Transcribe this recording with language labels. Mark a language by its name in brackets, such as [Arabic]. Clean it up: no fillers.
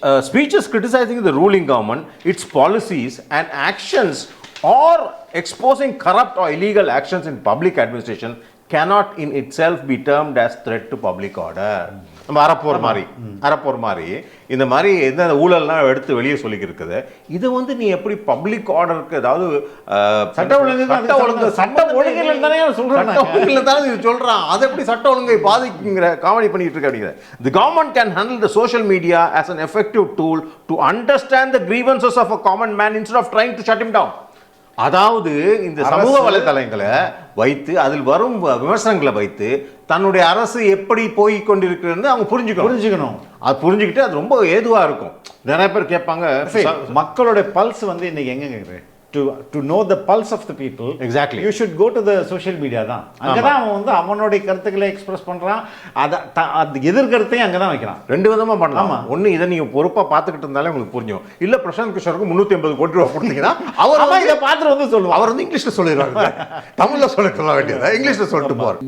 [English] Speeches criticizing the ruling government, its policies and actions, or exposing corrupt or illegal actions in public administration cannot in itself be termed as threat to public order. [Tamil] நம்ம அறப்போர் மாதிரி இந்த மாதிரி எந்த ஊழல்லாம் எடுத்து வெளியே சொல்லிக்கிட்டு இருக்குது. இது வந்து நீ எப்படி பப்ளிக் ஆர்டருக்கு, அதாவது சட்ட ஒழுங்கில் தானே சொல்றான், அது எப்படி சட்ட ஒழுங்கை பாதிக்குங்கிற காமெடி பண்ணிட்டு இருக்க அப்படிங்கிற. [English] The government can handle the social media as an effective tool to understand the grievances of a common man instead of trying to shut him down. [Tamil] அதாவது இந்த சமூக வலைதளங்களை வைத்து அதில் வரும் விமர்சனங்களை வைத்து தன்னுடைய அரசு எப்படி போய் கொண்டிருக்கிறது அவங்க புரிஞ்சுக்கணும். அது புரிஞ்சுக்கிட்டு அது ரொம்ப ஏதுவாக இருக்கும். நிறைய பேர் கேட்பாங்க, மக்களோட பல்ஸ் வந்து இன்னைக்கு எங்க [English] to know the pulse of the people, exactly, you should go to the social media தான். [Tamil] அங்கதான் அவன் வந்து அவனுடைய கருத்துக்களை எக்ஸ்பிரஸ் பண்றான். அது எதிர்கருத்தையும் அங்கதான் வைக்கிறான். 2 விதமா பண்ணலாம். ஒண்ணு, இதை நீங்க பொறுப்பா பார்த்துக்கிட்டு இருந்தாலே உங்களுக்கு புரியும். இல்ல பிரசாந்த் கிஷோருக்கு 350 கோடி ரூபாய் கொடுத்தீங்கன்னா அவர் இதை பார்த்துட்டு வந்து சொல்லுவார். அவர் வந்து இங்கிலீஷ்ல சொல்லிடுவாங்க, தமிழ்ல சொல்ல வேண்டியது இங்கிலீஷ்ல சொல்லிட்டு போவார்.